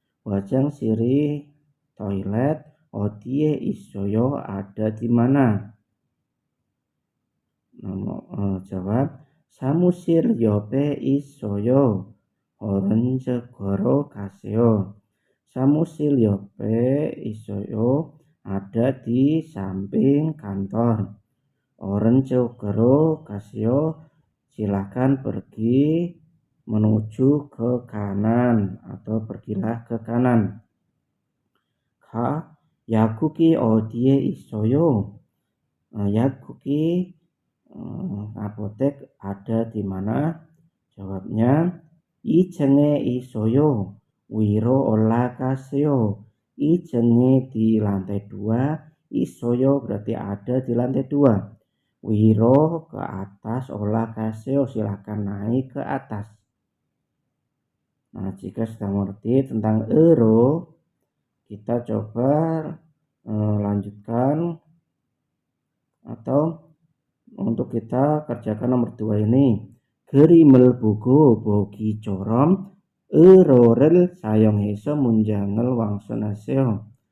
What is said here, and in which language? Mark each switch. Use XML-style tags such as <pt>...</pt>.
<ko>wajang siri toilet 어디에 있어요?</ko> <id>ada di mana? Jawab,</id> <ko>사무실 옆에 있어요. 오른쪽으로 가세요. 사무실 옆에 있어요.</ko> <id>ada di samping kantor.</id> <ko>오른쪽으로 가세요.</ko> <id>silakan pergi menuju ke kanan atau pergilah ke kanan.</id> <ko>약국이 어디에 있어요? 약국이</ko> <id>apotek ada di mana? Jawabnya</id> <ko>2층에 있어요. 위로 올라가세요. 2층에</ko> <id>di lantai 2,</id> <ko>있어요</ko> <id>berarti ada di lantai 2.</id> <ko>위로</ko> <id>ke atas,</id> <ko>올라가세요</ko> <id>silakan naik ke atas. Nah, jika sudah mengerti tentang euro, kita coba lanjutkan atau untuk kita kerjakan nomor 2 ini.</id> <ko>그림을 보고 보기처럼 euro를 사용해서 문장을 완성하세요.</ko>